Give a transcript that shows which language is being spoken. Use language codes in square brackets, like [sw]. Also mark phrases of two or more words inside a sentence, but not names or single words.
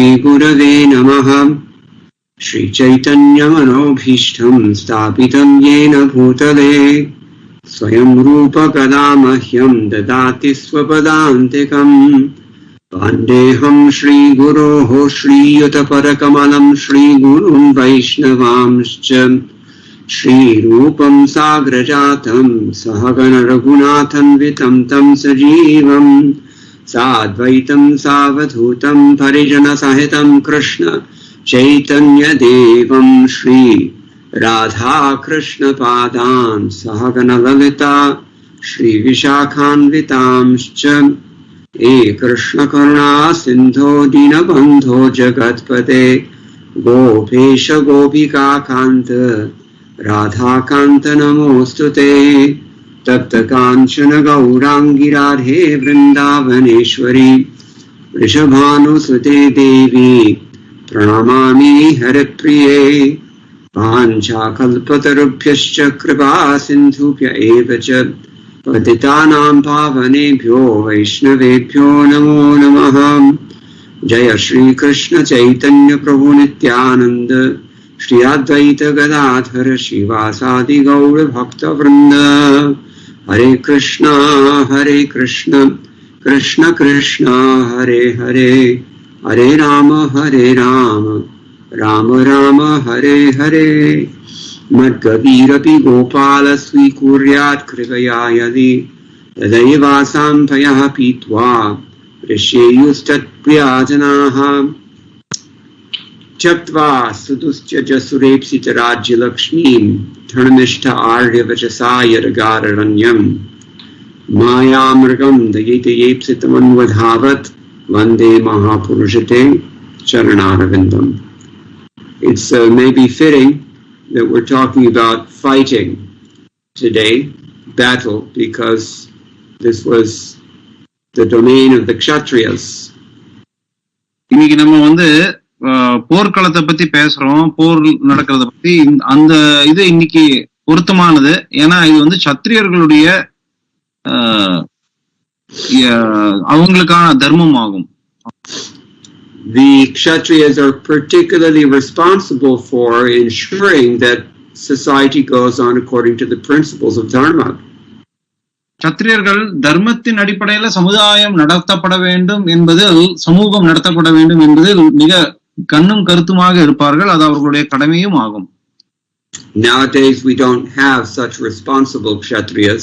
[sa] गुरवे नमः श्री चैतन्य मनोऽभीष्टं स्थापितं येन भूतले स्वयं रूप कदा मह्यं ददाति स्वपदान्तिकम् वन्देऽहं श्री गुरोः श्री युतपदकमलं श्री गुरून् वैष्णवांश्च श्री रूपं साग्रजातं सहगण रघुनाथं वितं तं सजीवं साद्वैतं सावधूतं परिजनसहितं कृष्ण चैतन्यदेवं श्री राधा कृष्ण पादान् सहगणललिता श्री विशाखान्वितांश्च हे कृष्ण करुणा सिन्धो दीनबन्धो जगत्पते गोपेश गोपिका कान्त राधा कान्त नमोस्तुते तप्त कांचन गौरांगी राधे वृंदावनेश्वरी वृषभानुसुते देवी प्रणमामि हरिप्रिये वाञ्छाकल्पतरुभ्यश्च कृपा सिन्धुभ्य एव च पतितानां पावनेभ्यो वैष्णवेभ्यो नमो नमः। जय श्री कृष्ण चैतन्य प्रभु नित्यानंद श्री अद्वैत गदाधर श्रीवासादि गौर भक्त वृंद। हरे कृष्ण कृष्ण कृष्ण हरे हरे हरे राम राम राम हरे हरे। मद्गतिरपि गोपाल स्वीकुर्यात् कृपया यदि तदैवासाम्भयः पीत्वा ऋष्येयुस्तत्प्रियाजनाः। त्यक्त्वा सुदुश्चजसुरेप्सितराज्यलक्ष्मीं धर्मनिष्ठ आर्यवचसा यदगाररण्यं मायामृगं दयितयेप्सितमन्वधावत् वन्दे महापुरुषते चरणारविन्दम्। [en] It's maybe fitting that we're talking about fighting today, battle, because this was the domain of the Kshatriyas. [ta] இன்னைக்கு நம்ம வந்து போர்க்களத்தை பத்தி பேசுறோம், போர் நடக்கிறத பத்தி. அந்த இது இன்னைக்கு பொருத்தமானது. ஏன்னா இது வந்து சத்திரியர்களுடைய அவங்களுக்கான தர்மம் ஆகும். [en] The Kshatriyas are particularly responsible for ensuring that society goes on according to the principles of Dharma. [ta] சத்திரியர்கள் தர்மத்தின் அடிப்படையில சமுதாயம் நடத்தப்பட வேண்டும் என்பதில், சமூகம் நடத்தப்பட வேண்டும் என்பதில் மிக கண்ணும் கருத்துமாக இருப்பார்கள். அது அவர்களுடைய கடமையும் ஆகும். [en] Nowadays we don't have such responsible Kshatriyas.